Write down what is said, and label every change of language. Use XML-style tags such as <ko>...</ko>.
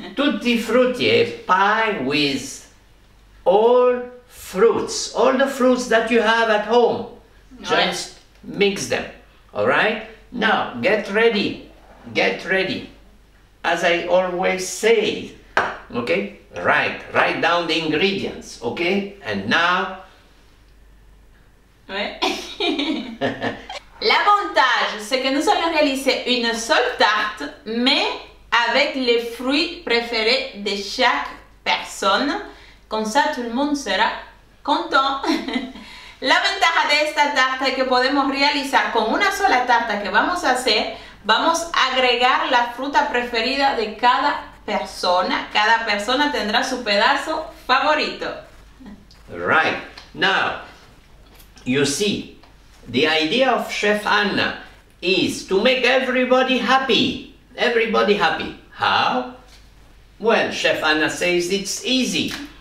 <en>Tutti frutti, a pie with all fruits, all the fruits that you have at home. Just mix them, all right? Now, get ready, get ready. As I always say, okay? Write down the ingredients, okay? And now... Ouais.</en> <fr>L'avantage, c'est que nous allons réaliser une seule tarte, mais avec les fruits préférés de chaque personne. Comme ça, tout le monde sera content.</fr> <es>La ventaja de esta tarta es que podemos realizar con una sola tarta que vamos a hacer, vamos a agregar la fruta preferida de cada persona. Cada persona tendrá su pedazo favorito.</es> <en>Right. Now, you see, the idea of Chef Anna is to make everybody happy. Everybody happy. How? Well, Chef Anna says it's easy.</en>